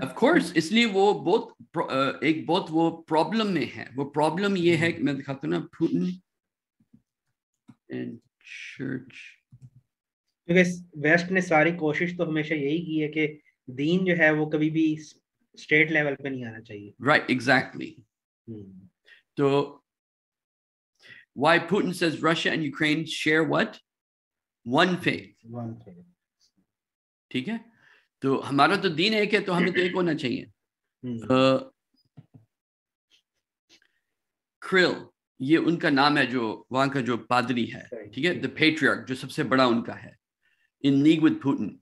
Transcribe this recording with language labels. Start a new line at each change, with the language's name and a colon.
English: of course,
Urdu: اس لیے وہ بہت ایک بہت وہ پرابلم میں ہے. وہ پرابلم یہ ہے کہ میں دکھاتا ہوں نا,
English: Putin and church.
Urdu: کیونکہ ویسٹ نے ساری کوشش تو ہمیشہ یہی کی ہے کہ دین جو ہے وہ کبھی بھی اسٹیٹ لیول پہ نہیں آنا چاہیے.
English: Right, exactly. تو why Putin says Russia and Ukraine share what? One faith.
Urdu: ٹھیک ہے, تو ہمارا تو دین ایک ہے, تو ہمیں تو ایک ہونا چاہیے. کریل, یہ ان کا نام ہے جو وہاں کا جو پادری ہے, ٹھیک ہے, the patriarch, جو سب سے بڑا ان کا ہے,
English: in league with Putin.